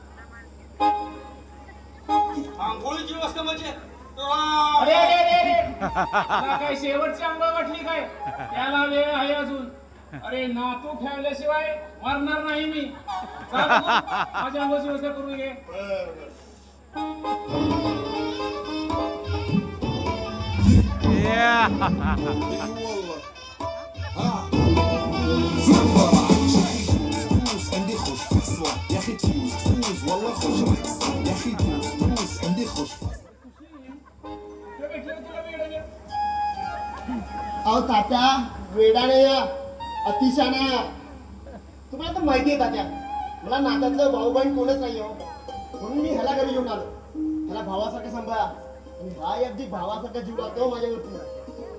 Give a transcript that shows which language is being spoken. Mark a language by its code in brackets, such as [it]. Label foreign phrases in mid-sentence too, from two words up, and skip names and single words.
[mr] आंघोळीची व्यवस्था म्हणजे अरे अरे अरे अरे तुला काय शेवटची आंघोळ वाटली काय? त्याला वेळ आहे अजून. अरे नातू ठेवल्याशिवाय मरणार नाही मी. जा बघू, माझ्या आंघोळची व्यवस्था करून घे. बरं बरं. [ar] عندي خوش فصوى يا اخي تفوز تفوز والله خوش رقصة يا اخي تفوز تفوز عندي خوش فصوى [mr] तुला भेटलं तुला वेळ. अहो तात्या वेडाने या अतिशाने या. तुम्हाला तर माहिती आहे तात्या मला नात्यातलं भाऊ बहीण कोणच नाही हो, म्हणून मी ह्याला घरी घेऊन आलो. ह्याला भावासारखं सांभाळा आणि हा अगदी भावासारखा जीव लावतो माझ्यावरती.